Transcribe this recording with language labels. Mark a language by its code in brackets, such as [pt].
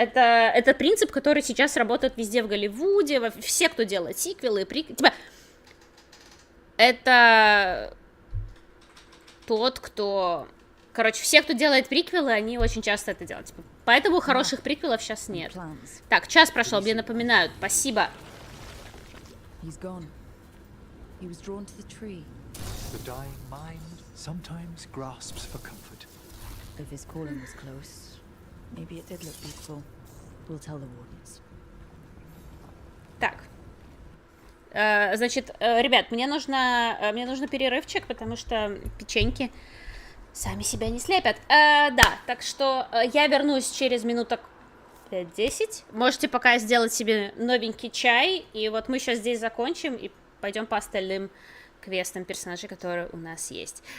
[ru] Это принцип, который сейчас работает везде в Голливуде, все, кто делает сиквелы, типа, это тот, кто... Короче, все, кто делает приквелы, они очень часто это делают. Типа, поэтому хороших приквелов сейчас нет. Так, час прошел, мне напоминают. Спасибо. [en] The dying mind sometimes grasps for comfort. If his calling was close, maybe it did look beautiful. We'll tell the wardens. [ru] Так. Значит, ребят, мне нужно перерывчик, потому что печеньки сами себя не слепят. Да, так что я вернусь через минуток 5-10. Можете пока сделать себе новенький чай, и вот мы сейчас здесь закончим и пойдем по остальным квестам персонажей, которые у нас есть.